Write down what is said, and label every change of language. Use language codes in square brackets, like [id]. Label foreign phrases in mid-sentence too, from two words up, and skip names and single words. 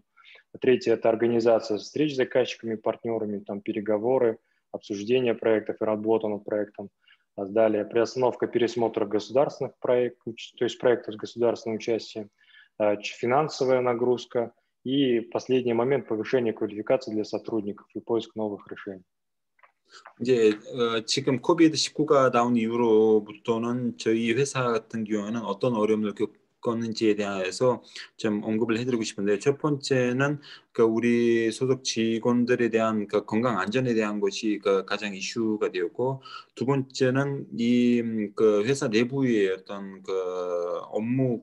[ru] Третье – это организация встреч с заказчиками, партнерами, там, переговоры, обсуждение проектов и работа над проектом. Далее приостановка пересмотра государственных проектов, то есть проектов с государственным участием, финансовая нагрузка И последний момент — повышение квалификации для сотрудников и поиск новых решений. [ko] 이제 지금 코비드-19가 나온 이후로부터는 저희 회사 같은 경우에는 어떤 어려움을 겪었는지에 대해서 좀 언급을 해드리고 싶은데, 첫 번째는 그 우리 소속 직원들에 대한 그 건강 안전에 대한 것이 그 가장 이슈가 되었고, 두 번째는 이 그 회사 내부의 어떤 그 업무